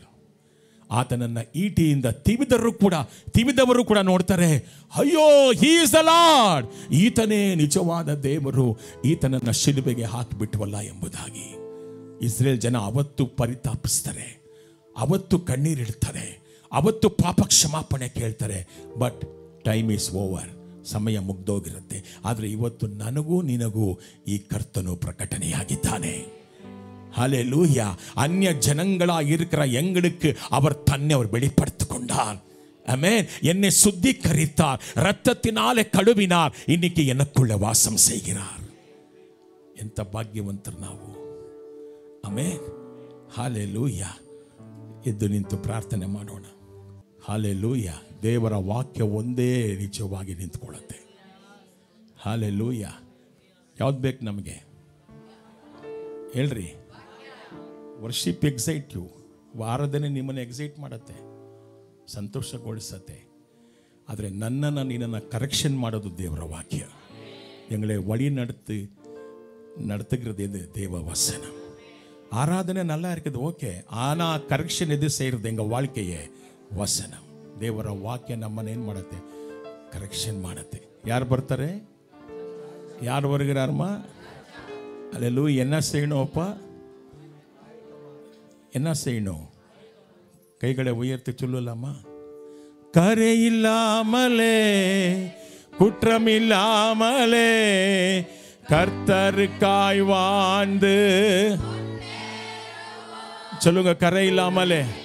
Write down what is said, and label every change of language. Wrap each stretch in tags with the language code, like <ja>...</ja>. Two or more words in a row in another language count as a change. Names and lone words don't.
<kn>ಆತನನ್ನ ಈಟಿಯಿಂದ ತಿವಿದವರು ಕೂಡ ನೋಡ್ತಾರೆ, ಅಯ್ಯೋ</kn> <en>he is the Lord,</en> <kn>ಈತನೇ ನಿಜವಾದ ದೇವರು, ಈತನನ್ನ ಶಿಲುಬೆಗೆ ಹಾಕಿಬಿಟ್ವಲ್ಲ ಎಂಬುದಾಗಿ. ಇಸ್ರೇಲ್ ಜನ ಅವತ್ತು ಪರಿತಾಪಿಸ್ತಾರೆ, ಅವತ್ತು ಕಣ್ಣೀರಿಡ್ತಾರೆ, ಅವತ್ತು ಪಾಪ ಕ್ಷಮಾಪಣೆ ಕೇಳ್ತಾರೆ.</kn> <en>but time is over,</en> <kn>ಸಮಯ ಮುಗ್ದೋಗಿರುತ್ತೆ. ಆದರೆ ಇವತ್ತು ನನಗೂ ನಿನಗೂ ಈ ಕರ್ತನು பிரகடனையாகித்தானே.</kn> <ta>ஹல்லேலூயா. அந்நிய ஜனங்களாக இருக்கிற எங்களுக்கு அவர் தன்னை அவர் வெளிப்படுத்தி கொண்டார். ஆமென். என்னை சுத்திகரித்தார், இரத்தத்தினாலே கழுவினார், இன்னைக்கு எனக்குள்ள வாசம் செய்கிறார்.</ta> <kn>ಎಂತ ಭಾಗ್ಯವಂತರು ನಾವು. ಆಮೆನ್. ಹಲ್ಲೇಲೂಯಾ. ಎದ್ದು ನಿಂತು ಪ್ರಾರ್ಥನೆ ಮಾಡೋಣ. ಹಲ್ಲೇಲೂಯಾ. ದೇವರ ವಾಕ್ಯ ಒಂದೇ ನಿಜವಾಗಿ ನಿಂತ್ಕೊಳ್ಳುತ್ತೆ. ಹಲ್ಲೇಲೂಯಾ. ಯಾವ್ದು ಬೇಕು ನಮಗೆ ಹೇಳ್ರಿ?</kn> <en>worship excite you.</en> <kn>ಆರಾಧನೆ ನಿಮ್ಮನ್ನು ಎಕ್ಸೈಟ್ ಮಾಡುತ್ತೆ, ಸಂತೋಷಗೊಳಿಸತ್ತೆ. ಆದರೆ ನನ್ನನ್ನು ನಿನ್ನನ್ನು ಕರೆಕ್ಷನ್ ಮಾಡೋದು ದೇವರ ವಾಕ್ಯ.</kn> <ta>எங்களை வழி நடத்துகிறது தேவ வசனம். ஆராதனை நல்லா இருக்குது, ஓகே. ஆனால் கரெக்ஷன் எது செய்கிறது எங்கள் வாழ்க்கையே ವಚನ.</ta> <kn>ದೇವರ ವಾಕ್ಯ ನಮ್ಮನ್ನೇನು ಮಾಡುತ್ತೆ? ಕರೆಕ್ಷನ್ ಮಾಡುತ್ತೆ. ಯಾರು ಬರ್ತಾರೆ?</kn> <ta>ಯಾರು வருகிறாருமா? அல்லேலூயா. என்ன செய்யணும் அப்பா? என்ன செய்யணும்? கைகளை உயர்த்தி சொல்லலாமா? கரையில்லாமலே குற்றமில்லாமலே கர்த்தருக்காய் வாழ்ந்து சொல்லுங்க, கரையில்லாமலே.</ta>